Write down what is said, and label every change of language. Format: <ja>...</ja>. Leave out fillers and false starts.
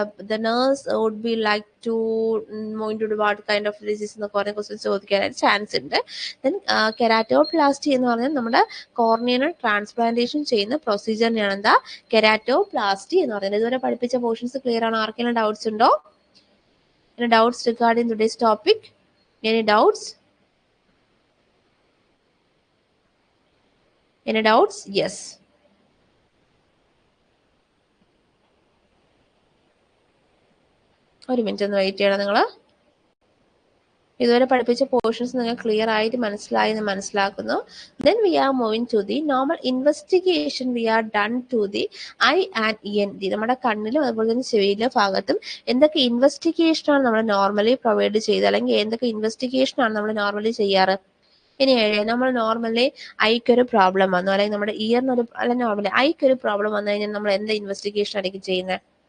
<en>The nurse would be like to know into what kind of disease</en> <ml>എന്ന് കുറേ questions ചോദിക്കാനായിട്ട് chance ഉണ്ട്. Then keratoplasty എന്ന് പറഞ്ഞാൽ നമ്മുടെ കോർണിയൽ ട്രാൻസ്പ്ലാന്റേഷൻ ചെയ്യുന്ന പ്രൊസീജിയറിനെയാണ് എന്താ കെരാറ്റോപ്ലാസ്റ്റി എന്ന് പറയുന്നത്. ഇതുവരെ പഠിപ്പിച്ച പോർഷൻസ് ക്ലിയർ ആണോ? ആർക്കെങ്കിലും ഡൗട്ട്സ് ഉണ്ടോ?</ml> <en>Any doubts regarding today's topic? Any doubts? Any doubts? Yes.</en> <ml>ഒരു മിനിറ്റ് ഒന്ന് വെയിറ്റ് ചെയ്യണം നിങ്ങൾ. ഇതുവരെ പഠിപ്പിച്ച പോർഷൻസ് നിങ്ങൾ ക്ലിയർ ആയിട്ട് മനസ്സിലായി എന്ന് മനസ്സിലാക്കുന്നു.</ml> <en>Then we are moving to the normal investigation we are done to the eye and ENT.</en> <ml>നമ്മുടെ കണ്ണിലും അതുപോലെ തന്നെ ചെവിയിലെ ഭാഗത്തും എന്തൊക്കെ ഇൻവെസ്റ്റിഗേഷൻ ആണ് നമ്മൾ നോർമലി പ്രൊവൈഡ് ചെയ്ത്, അല്ലെങ്കിൽ എന്തൊക്കെ ഇൻവെസ്റ്റിഗേഷൻ ആണ് നമ്മൾ നോർമലി ചെയ്യാറ്? ഇനി നമ്മൾ നോർമലി ഐക്കൊരു പ്രോബ്ലം വന്നു, അല്ലെങ്കിൽ നമ്മുടെ ഇയറിനൊരു നോർമലി ഐക്കൊരു പ്രോബ്ലം വന്നു കഴിഞ്ഞാൽ നമ്മൾ എന്ത് ഇൻവെസ്റ്റിഗേഷൻ ആയിരിക്കും ചെയ്യുന്നത്?</ml>